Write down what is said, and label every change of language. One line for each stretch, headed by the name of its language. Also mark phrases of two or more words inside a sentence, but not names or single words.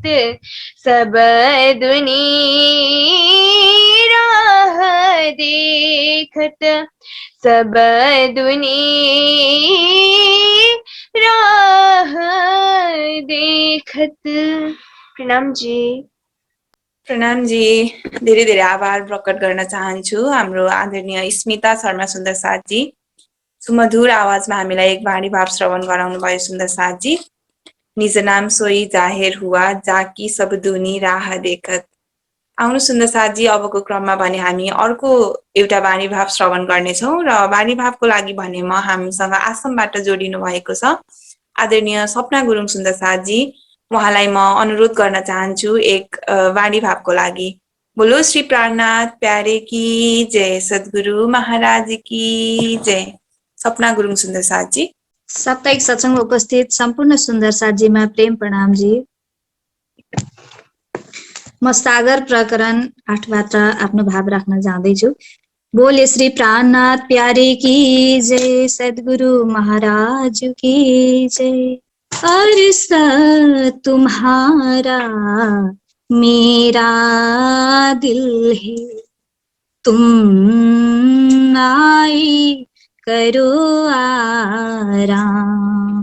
Hindi: सब दुनी राह देखत। सब दुनी राह देखत। प्रणाम जी। प्रणाम जी।
Nepali: धेरै धेरै आभार प्रकट गर्न चाहन्छु हाम्रो आदरणीय स्मिता शर्मा सुन्दर साथजी। सुमधुर आवाजमा हामीलाई एक वाणी भाव श्रवण गराउनु भयो सुन्दर साथजी।
Hindi: निज नाम सोही जाहेर हुआ जाकी सब दुनी राह देखत।
Nepali: आउनु सुन्दर साथजी, अबको क्रममा भने हामी अर्को एउटा वाणी भाव श्रवण गर्नेछौँ र वाणी भावको लागि भने म हामीसँग आसामबाट जोडिनु भएको छ आदरणीय सपना गुरुङ सुन्दर साथजी। उहाँलाई म अनुरोध गर्न चाहन्छु एक वाणी भावको लागि।
Hindi: बोलो श्री प्राणनाथ प्यारे की जय, सद्गुरु महाराज की जय।
Nepali: सपना गुरुङ सुन्दर साथजी। साप्ताहिक सत्सङ्गमा उपस्थित सम्पूर्ण सुन्दर साथजीमा प्रेम प्रणाम जी। म सागर प्रकरण 8बाट आफ्नो भाव राख्न जाँदैछु।
Hindi: बोले श्री प्राणनाथ प्यारे की जय, सद्गुरु महाराज की जय। अर्स तुम्हारा मेरा दिल है, तुम आई करो आराम।